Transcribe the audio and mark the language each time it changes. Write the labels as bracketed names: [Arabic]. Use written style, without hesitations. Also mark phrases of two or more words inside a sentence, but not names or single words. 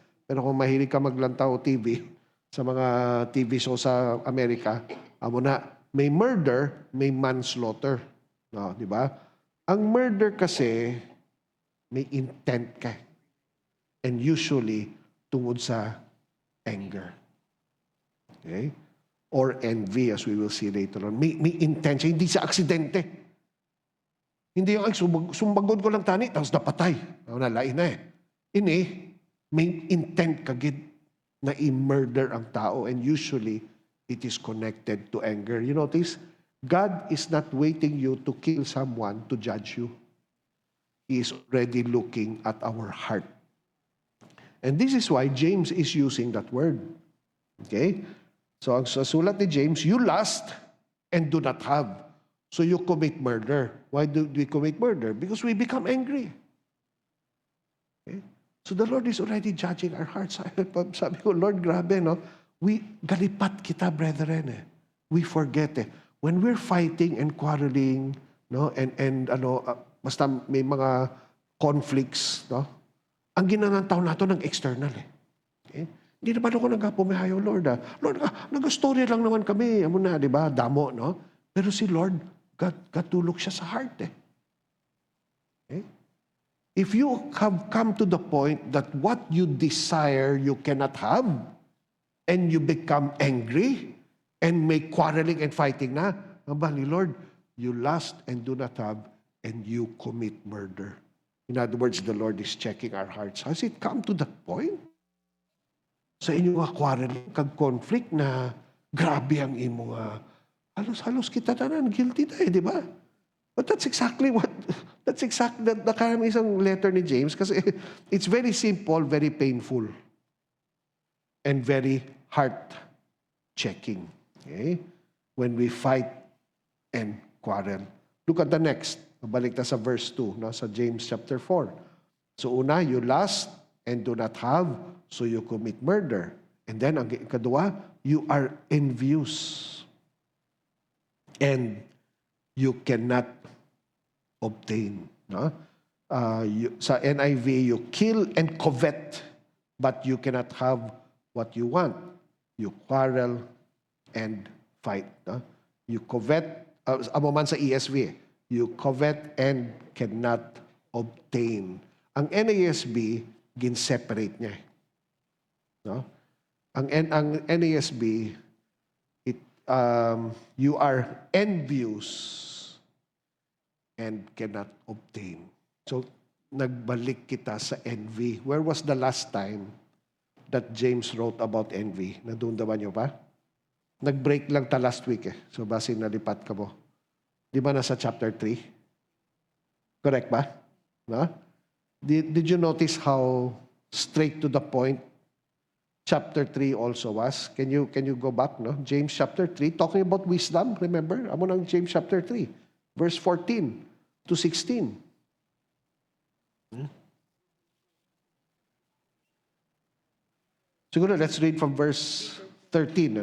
[Hiligaynon] Pero kung mahilig ka maglantaw TV, sa mga [English] TV show [Hiligaynon] sa Amerika, amo na, may murder, may manslaughter. No, di ba? Ang murder kasi, may intent ka. [English] And usually, [Hiligaynon] tungod sa anger. [English] Okay? Or envy, as we will see later on. [Hiligaynon] May intention, hindi sa aksidente. Hindi yung, sumbagod ko lang tani, tapos napatay. Nalain na eh. Ini, may intent kagid na i-murder ang tao. [English] And usually, it is connected to anger. You notice, God is not waiting you to kill someone to judge you. He is already looking at our heart. And this is why James is using that word. Okay? So, [Hiligaynon] ang sulat ni James, [English] you lust and do not have. So you commit murder. Why do we commit murder? Because we become angry. Okay? So the Lord is already judging our hearts. [Hiligaynon] Sabi ko, Lord, grabe, no? Galipat kita, brethren, eh. [English] We forget, eh. When we're fighting and quarreling, no? And basta may mga conflicts, no? [Hiligaynon] Ang ginanantaw nato ng external, eh. [English] Okay? [Hiligaynon] Hindi naman ako nagpumihayo, Lord. Lord, nag-story lang naman kami. Amo na, di ba? Damo, no? Pero si Lord, katulog siya sa heart, eh. [English] Okay? If you have come to the point that what you desire you cannot have, and you become angry, and make quarreling and fighting [Hiligaynon] na, abali, [English] Lord, you lust and do not have, and you commit murder. In other words, the Lord is checking our hearts. Has it come to that point? [Hiligaynon] Sa inyong mga quarreling, kag-conflict na grabe ang imo nga. Halos kita tanan, guilty na di ba? [English] But that's exactly the [Hiligaynon] karang isang letter ni James kasi [English] it's very simple, very painful, and very heart-checking. Okay? When we fight and quarrel. Look at the next. [Hiligaynon] Balik ta sa verse 2, no? Sa James chapter 4. So una, [English] you lust and do not have, so you commit murder. And then, [Hiligaynon] ang kadua, [English] you are envious. And you cannot obtain. No? Sa NIV, you kill and covet, but you cannot have what you want. You quarrel and fight. No? You covet, [Hiligaynon] amo man sa [English] ESV, you covet and cannot obtain. [Hiligaynon] Ang NASB, gin-separate niya. No? [English] Ang NASB, you are envious and cannot obtain. So, [Hiligaynon] nagbalik kita sa envy. [English] Where was the last time that James wrote about envy? [Hiligaynon] Nadundaman niyo ba? Nag-break lang ta last week, eh. So, base nalipat ka mo. Di ba nasa chapter 3? Correct ba? No? [English] Did you notice how straight to the point chapter 3 also was? Can you go back, no? James chapter 3, talking about wisdom, remember? [Hiligaynon] Amo nang [English] James chapter 3, verse 14 to 16. Siguro, let's read from verse 13.